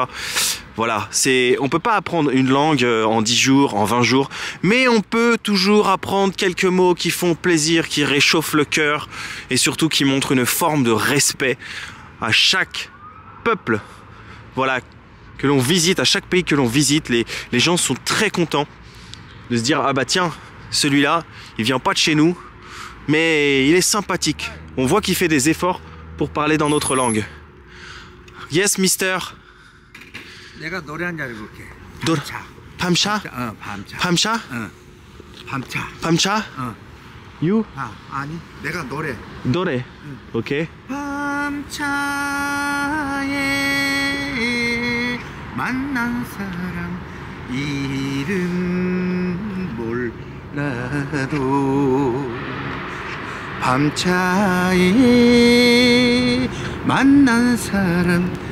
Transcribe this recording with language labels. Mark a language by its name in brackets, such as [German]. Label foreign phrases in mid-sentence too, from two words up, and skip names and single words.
[French] Voilà, on peut pas apprendre une langue en 10 jours, en 20 jours, mais on peut toujours apprendre quelques mots qui font plaisir, qui réchauffent le cœur et surtout qui montrent une forme de respect à chaque peuple. Voilà, que l'on visite, à chaque pays que l'on visite, les gens sont très contents de se dire, ah bah tiens, celui-là, il vient pas de chez nous, mais il est sympathique. On voit qu'il fait des efforts pour parler dans notre langue. [English] Yes, mister. [Korean] 내가 노래 한 줄 알고 밤차? 밤차? 밤차. 밤차? You? 아니, 내가 노래. 노래. 오케이. 밤차에 만난 사람 이름 몰라도 밤차에 만난 사람